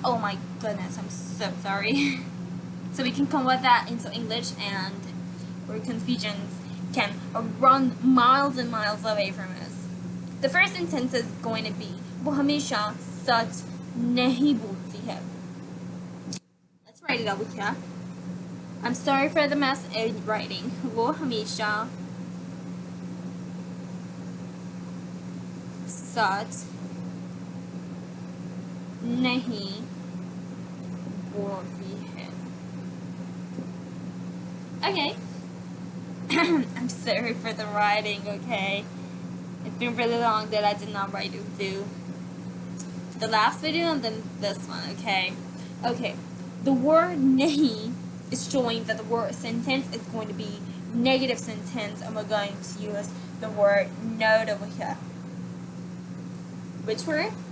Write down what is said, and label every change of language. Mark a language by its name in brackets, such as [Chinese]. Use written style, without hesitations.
[English] Oh my goodness, I'm so sorry. So we can convert that into English and our confusions can run miles and miles away from us. The first sentence is going to be [Hindi] वो हमेशा सच नहीं बोलती है. [English] Let's write it over here. I'm sorry for the mess in writing. [Hindi] वो हमेशा सच नहीं बोलती है. [English] Okay. I'm sorry for the writing, okay? It's been really long that I did not write Urdu. The last video and then this one, okay? Okay. The word nahi is showing that the word sentence is going to be negative sentence and we're going to use the word note over here. Which word?